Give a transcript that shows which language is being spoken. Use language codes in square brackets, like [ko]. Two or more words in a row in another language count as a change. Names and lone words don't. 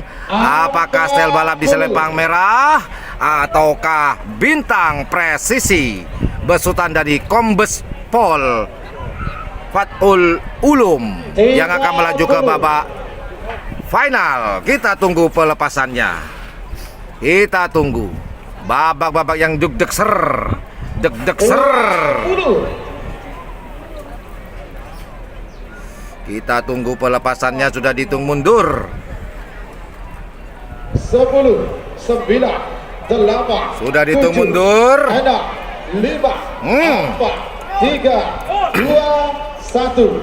[id] Apakah Stel Balap di selempang merah ataukah Bintang Presisi besutan dari Kombes Pol Fatul Ulum yang akan melaju ke babak final? Kita tunggu pelepasannya. Kita tunggu babak-babak yang deg-deg ser. Deg-deg ser. Kita tunggu pelepasannya, sudah dihitung mundur. 10, 9, 8. Sudah dihitung mundur. 6, 5, 4, 3, 2, 1.